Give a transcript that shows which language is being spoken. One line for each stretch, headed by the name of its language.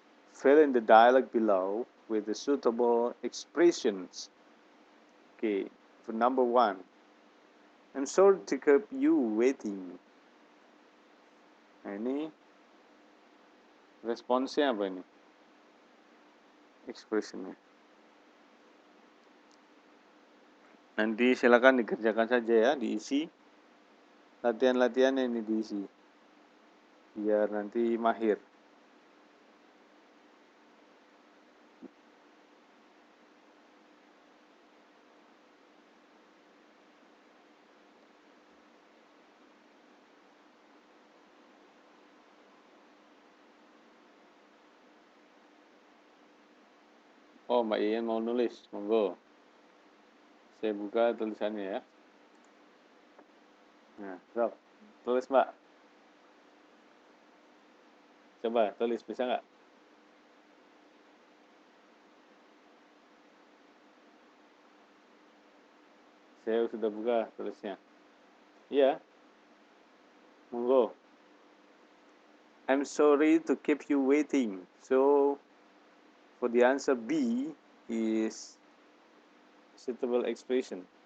English: Fill in the dialogue below with the suitable expressions. Okay, for number 1. I'm sorry to keep you waiting.
Indonesian: Nah, ini responsnya apa ini? Expressionnya. Nanti silakan dikerjakan saja ya, diisi. Latihan-latihan ini diisi. Biar nanti mahir. Oh, Mbak Ian mau nulis, monggo. Saya buka tulisannya ya. Nah, sok. Tulis Mbak. Coba tulis, bisa nggak? Saya sudah buka tulisnya. Iya, monggo.
English: I'm sorry to keep you waiting. So, for the answer B is suitable expression.